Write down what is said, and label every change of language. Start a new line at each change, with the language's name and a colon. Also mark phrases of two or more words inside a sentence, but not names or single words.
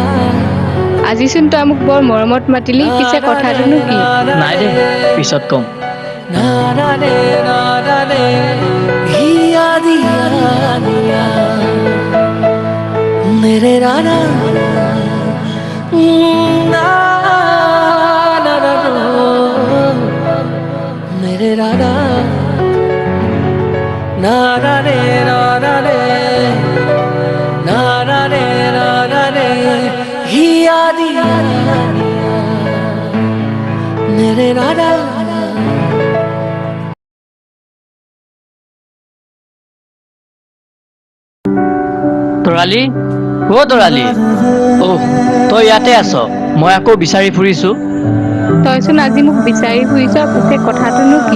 Assamese: আজিচোন তই মোক বৰ মৰমত মাতিলি, পিছে কথাটোনো কি? নাই দে, পিছত কম।
Hindi: मेरे राधा मेरे राधा नारा रे नारा रे नारा रे हिया दिया मेरे राधा।
Assamese: তৰালি, তৰালি, তই ইয়াতে আছ? মই আকৌ বিচাৰি ফুৰিছো। তইচোন আজি মোক বিচাৰি ফুৰিছ, পিছে কথাটোনো কি?